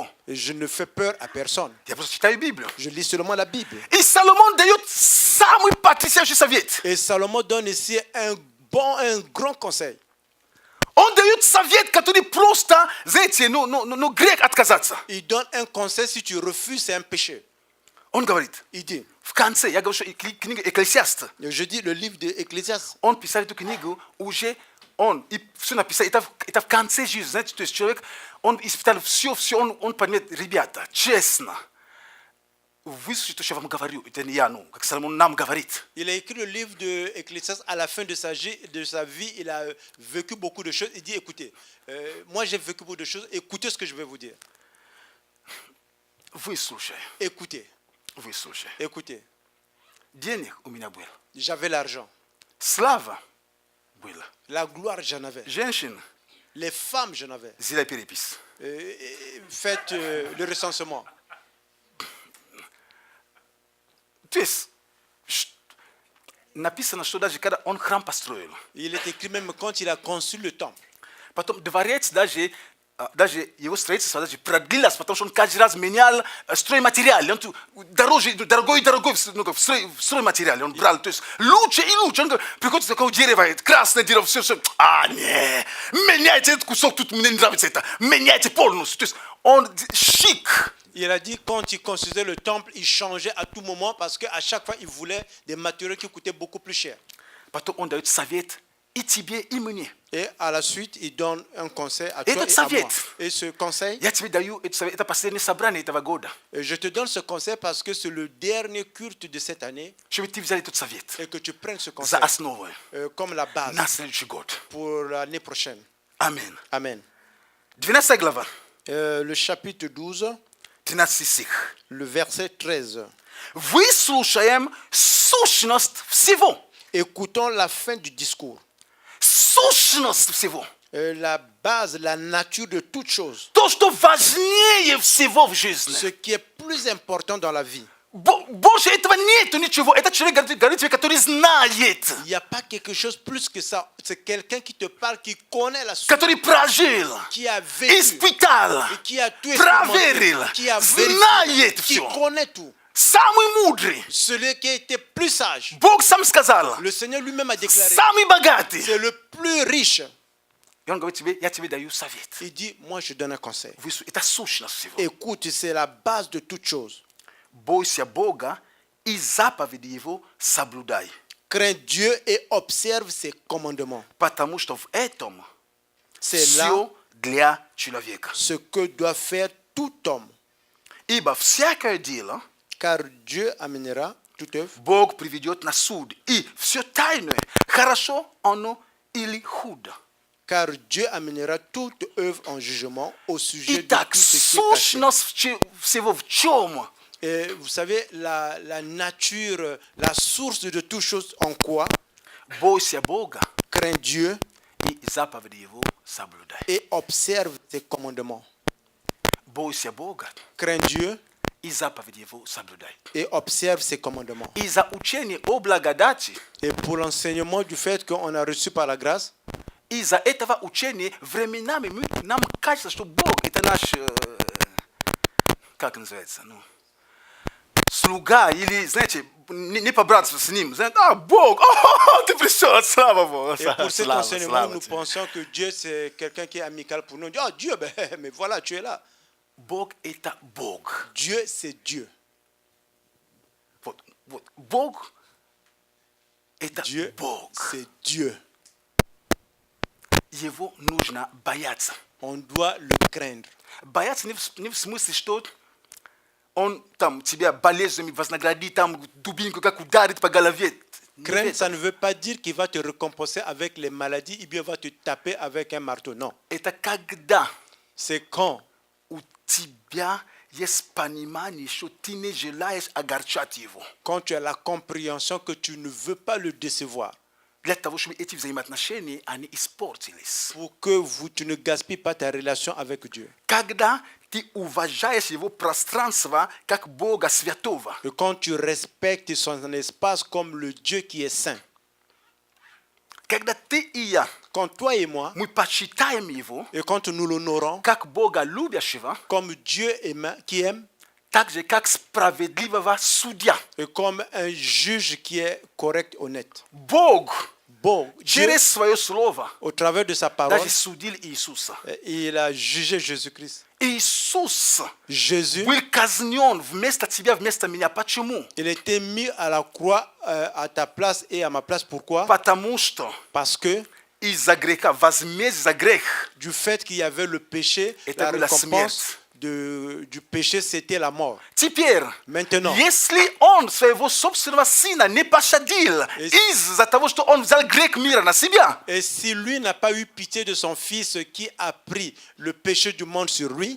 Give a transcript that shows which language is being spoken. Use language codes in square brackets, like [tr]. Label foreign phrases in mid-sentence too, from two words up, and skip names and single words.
[fr] Et je ne fais peur à personne. [ru] Я просто читаю Библию. [fr] Je lis seulement la Bible. [ru] И Соломон дает самый потрясающий совет. [fr] Et Salomon donne ici un grand conseil. [ru] Он дает совет, который просто, знаете, грех отказаться. [fr] Il donne un conseil, si tu refuses, c'est un péché. [ru] Он говорит, [fr] Il dit, [ru] в конце, я говорю, что книга Экклесиаста, [fr] je dis le livre de Ecclésiaste, [ru] он писал эту книгу уже, и все написал, это в конце жизни, знаете, то есть человек, он испытал все, он понимает, ребята, честно, выслушайте то, что я вам говорю, это не я, как Соломон нам говорит. [fr] il a écrit le livre de Ecclésiaste à la fin de sa vie, il a vécu beaucoup de choses. Il dit, écoutez, moi j'ai vécu beaucoup de choses, écoutez ce que je vais vous dire. [ru] Выслушай, [fr] Écoutez, [ru] выслушай. [fr] écoutez. [ru] Денег у меня было, [fr] J'avais l'argent. [ru] слава было, [fr] La gloire, j'en avais. [ru] женщин, [fr] Les femmes, j'en avais. [ru] сделай перепись. [fr] Faites le recensement. [ru] То есть, написано, что даже когда он храм построил, [fr] Il est écrit même quand il a conçu le temple. [ru] потом дворец даже его строительство даже продлилось, потому что он каждый раз менял стройматериал. Он дорогой стройматериал он брал. То есть лучше и лучше. Он приходит такое дерево, красное дерево, все. Не, меняйте этот кусок, тут мне не нравится это. Меняйте полностью. То есть он шик. [fr] Il a dit quand il construisait le temple, il changeait à tout moment parce qu'à chaque fois, il voulait des matériaux qui coûtaient beaucoup plus cher. [ru] Потом он дает совет и тебе, и мне. [fr] Et à la suite, il donne un conseil à Et toi d'autres et à moi. [ru] совет. [fr] Et ce conseil, [ru] Я тебе даю это совет. Это последнее собрание этого года. [fr] je te donne ce conseil parce que c'est le dernier culte de cette année [ru] Чтобы ты взяли этот совет [fr] et que tu prennes ce [ru] за [fr] conseil [ru] основу [fr] comme la base [ru] на следующий год. [fr] pour l'année prochaine. [ru] Аминь. [fr] Amen. [ru] 12 глава, [fr] Le chapitre 12, [ru] 13 стих. [fr] le verset 13. [ru] Выслушаем сущность всего. [fr] Écoutons la fin du discours. [ru] Сущность всего. [fr] La base, la nature de toute chose. [ru] То, что важнее всего в жизни. [fr] Ce qui est plus important dans la vie. [ru] Больше этого нету ничего. Это человек, говорит тебе, который знает. [fr] Il n'y a pas quelque chose plus que ça. C'est quelqu'un qui te parle, qui connaît la source, [ru] Который прожил, [fr] qui a vécu, [ru] испытал, [fr] et qui a tout [ru] проверил, [fr] expérimenté, qui a [ru] знает [fr] vérifié, qui [ru] все. [fr] connaît tout. [ru] Самый мудрый. [fr] Celui qui était plus sage. [ru] Бог сам сказал. [fr] Le Seigneur lui-même a déclaré. [ru] Самый богатый. [fr] C'est le plus riche. [ru] И он говорит тебе, я тебе даю совет. [fr] Il dit, moi je donne un conseil. [ru] Это сущность всего. [fr] Écoute, c'est la base de toute chose. [ru] Бойся Бога и заповеди Его соблюдай. [fr] Crains Dieu et observe ses commandements. [ru] Потому что в этом [fr] C'est là [ru] все для человека. [fr] ce que doit faire tout homme. [ru] Ибо всякое дело [fr] Car Dieu amènera toute œuvre. [ru] Бог приведет на суд. И все тайное, хорошо оно или худо. [fr] Car Dieu amènera toute œuvre en jugement au sujet de [ru] Итак, [fr] tout ce qui est caché. [ru] сущность всего в чем? [fr] Et vous savez, la nature, la source de toute chose en quoi? [ru] Бойся Бога [fr] Crains Dieu [ru] и заповеди Его соблюдай. [fr] et observe ses commandements. [ru] Бойся Бога [fr] Crains Dieu [ru] и заповеди его соблюдай. [fr] et observe ses commandements. [ru] Из учения о благодати. [fr] Et pour l'enseignement du fait qu'on a reçu par la grâce, [ru] Из этого учения временами нам кажется что Бог это наш как называется, ну, слуга или, знаете, не по-братству с ним. Знаете, Бог, ты пришел, слава Богу. [fr] et pour cet enseignement, nous pensons que Dieu c'est quelqu'un qui est amical pour nous. On dit, oh Dieu, ben, mais voilà, tu es là. [ru] Бог это Бог. [fr] Dieu c'est Dieu. [ru] Вот, Бог это [fr] Dieu [ru] Бог. [fr] c'est Dieu. [ru] Его нужно бояться. [fr] On doit le craindre. [ru] Бояться не в смысле, что он там тебя болезнью вознаградит, там дубинку как ударит по голове. [fr] Craindre, ça ne veut pas dire qu'il va te récompenser avec les maladies, ou bien va te taper avec un marteau. Non. [ru] Это когда [fr] C'est quand [ru] у тебя есть понимание, что ты не желаешь огорчать его. [fr] quand tu as la compréhension que tu ne veux pas le décevoir. [ru] Для того, чтобы эти взаимоотношения, они испортились. [fr] Pour que tu ne gaspilles pas ta relation avec Dieu. [ru] Когда ты уважаешь его пространство как Бога святого. [fr] Et quand tu respectes son espace comme le Dieu qui est saint. [ru] Когда ты и я, [fr] Quand toi et moi, [ru] мы почитаем его [fr] et quand nous l'honorons [ru] как Бога любящего, [fr] comme Dieu qui aime, [ru] так же как справедливого судья. [fr] et comme un juge qui est correct, honnête. [ru] Бог [fr] Bon, Dieu, [ru] через свое слово [fr] au travers de sa parole, [ru] даже судил Иисуса. [fr] il a jugé Jésus-Christ. [ru] Иисус [fr] Jésus, [ru] был казнен вместо тебя, вместо меня. Почему? [fr] il était mis à la croix à ta place et à ma place. Pourquoi? [ru] Потому что [fr] Parce que [ru] из-за греха, возмездие за грех, [fr] du fait qu'il y avait le péché, [ru] Это [fr] la [ru] была [fr] récompense du péché, c'était la mort. [ru] теперь, [fr] Maintenant, [ru] если он своего собственного сына не пощадил из-за того, что он взял грех мира на себя, [fr] et si lui n'a pas eu pitié de son fils qui a pris le péché du monde sur lui,